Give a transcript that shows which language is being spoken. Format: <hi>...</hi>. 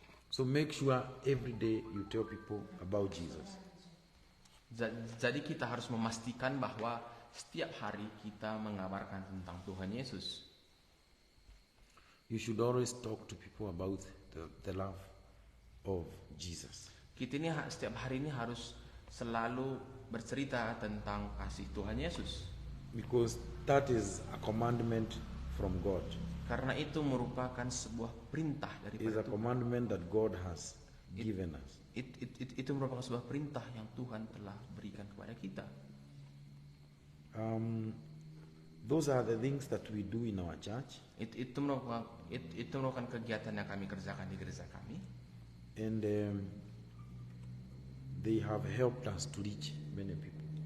<en>So make sure every day you tell people about Jesus.</en> <id>Jadi kita harus memastikan bahwa setiap hari kita mengabarkan tentang Tuhan Yesus.</id> <en>You should always talk to people about the love of Jesus.</en> <id>Kita ini setiap hari ini harus selalu bercerita tentang kasih Tuhan Yesus.</id> <en>Because that is a commandment from God.</en> <id>Karena itu merupakan sebuah perintah</id> <en>It is</en> <id>daripada</id> <en>a</en> <id>Tuhan.</id> <en>commandment that God has given us.</en> <id>Itu merupakan sebuah perintah yang Tuhan telah berikan kepada kita.</id> <en>Those are the things that we do in our church,</en> <id>Itu merupakan kegiatan yang kami kerjakan di gereja kami.</id> <en>and they have helped us to reach many people.</en>